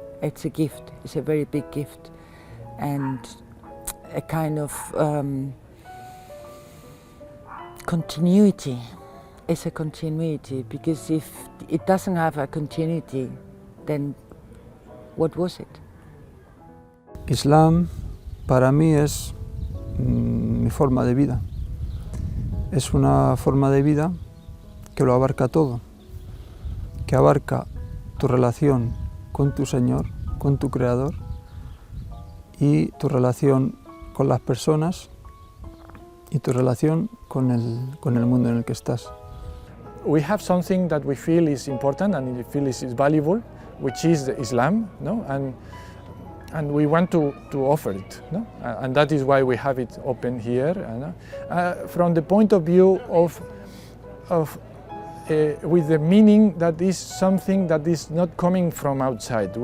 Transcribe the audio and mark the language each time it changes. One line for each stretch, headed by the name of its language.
English: It's a gift, it's a very big gift, and a kind of continuity. It's a continuity, because if it doesn't have a continuity, then what was it?
Spanish: Islam para mí es mi forma de vida. Es una forma de vida que lo abarca todo, que abarca tu relación con tu Señor, con tu Creador, y tu relación con las personas y tu relación con el mundo en el que estás.
English: We have something that we feel is important and we feel is valuable, which is Islam, no? And we want to offer it, no? And that is why we have it open here. From the point of view of with the meaning that is something that is not coming from outside.